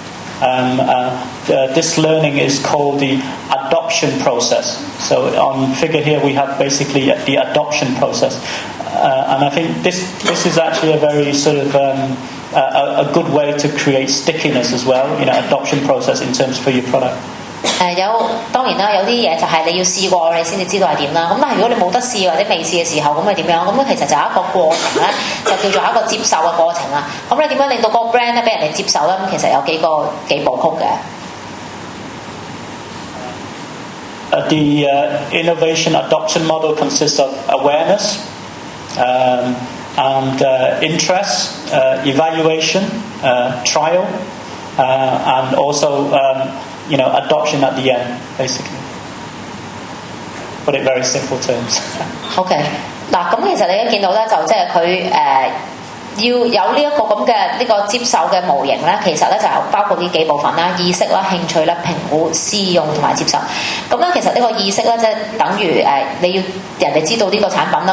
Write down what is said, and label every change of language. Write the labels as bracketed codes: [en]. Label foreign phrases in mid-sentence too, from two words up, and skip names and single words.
[en] This learning is called the adoption process. So on figure here we have basically the adoption process, and I think this is actually a very sort of a good way to create stickiness as well. Adoption process in terms for your product. [yue] 當然啦，有啲嘢就係你要試過你先至知道係點啦。咁但係如果你冇得試或者未試嘅時候，咁咪點樣？咁其實就有一個過程咧，就叫做一個接受嘅過程啦。咁你點樣令到個 brand 咧俾人哋接受咧？咁其實有幾部曲嘅。 [en] The innovation adoption model consists of awareness and interest, evaluation, trial, and also adoption at the end, basically. Put it very simple terms. [yue] OK， 嗱，咁其實你都見到咧，就即係佢要有呢一個咁嘅呢個接受嘅模型咧，其實咧就有包括呢幾部分啦：意識啦、興趣啦、評估、試用同埋接受。咁咧其實呢個意識咧，即係等於你要人哋知道呢個產品啦。